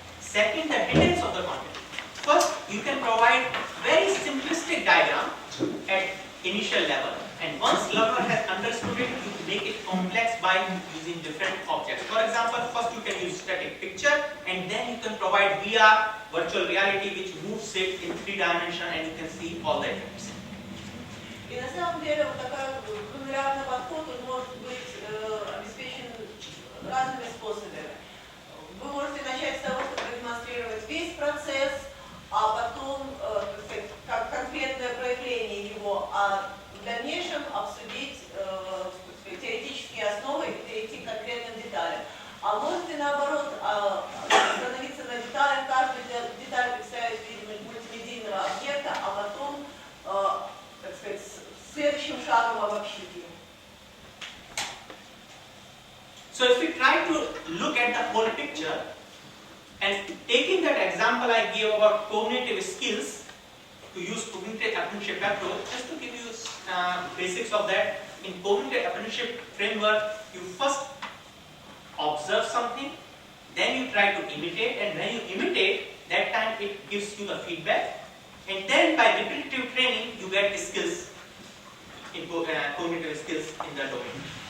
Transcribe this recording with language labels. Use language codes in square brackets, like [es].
[en] Second, the details of the content. First, you can provide very simplistic diagram at initial level, and once learner has understood it, you make it complex by using different objects. For example, first you can use static picture, and then you can provide VR, virtual reality, which moves it in 3 dimensions, and you can see all the effects. [ru] И на самом деле вот такой гуманитарный подход он может быть обеспечен разными способами. Вы можете начать с того, чтобы продемонстрировать весь процесс, а потом, так сказать, как конкретное проявление его, а в дальнейшем обсудить теоретические основы и перейти к конкретным деталям. А можете наоборот остановиться на деталях, каждую деталь представить в виде мультимедийного объекта, а потом, так сказать, следующим шагом обобщить его. [en] So if we try to look at the whole picture, and taking that example I gave about cognitive skills, to use cognitive apprenticeship approach, just to give you basics of that, in cognitive apprenticeship framework, you first observe something, then you try to imitate, and when you imitate, that time it gives you the feedback, and then by repetitive training, you get skills, in cognitive skills in the domain.